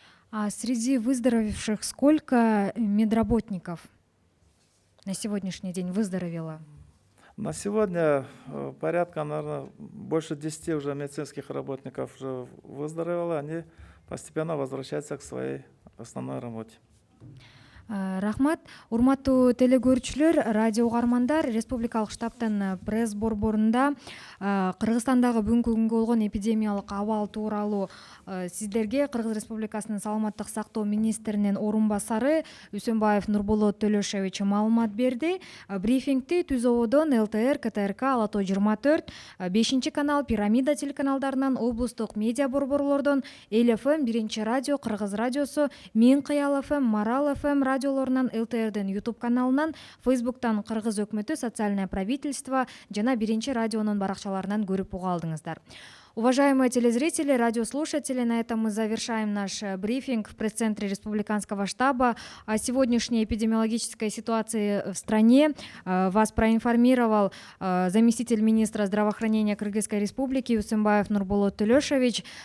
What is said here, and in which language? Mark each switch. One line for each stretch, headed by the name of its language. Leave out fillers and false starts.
Russian: А среди выздоровевших сколько медработников на сегодняшний день выздоровело? На сегодня порядка, наверное, больше 10 уже медицинских работников уже выздоровело. Они постепенно возвращаются к своей основной работе.
Kyrgyz: Рахмат. Урматтуу телекөрүүчүлөр, радио угармандар, республикалык штабтын пресс борборунда Кыргызстандагы бүгүнкү күнгө болгон эпидемиялык абал тууралуу сиздерге Кыргыз Республикасынын саламаттык сактоо министринин орун басары Үсөнбаев Нурболот Төлөшевич маалымат берди. Брифингти Түз Ободон, ЛТР, КТРК, Ала Тоо 24, 5 канал, Пирамида телеканалдарынан, облустук медиа борборлордон, Эл ФМ, 1 радио, Кыргыз радиосу, Мен Кыял ФМ, Марал ФМ радиолорунан, ЛТРдин YouTube каналынан, Facebooктан Кыргыз өкмөтү, Социальное правительство жана 1 радионун баракчаларынан көрүп уга алдыңыздар.
Russian: Уважаемые телезрители, радиослушатели, на этом мы завершаем наш брифинг в пресс-центре Республиканского штаба о сегодняшней эпидемиологической ситуации в стране. Вас проинформировал заместитель министра здравоохранения Кыргызской Республики Үсөнбаев Нурболот Төлөшевич.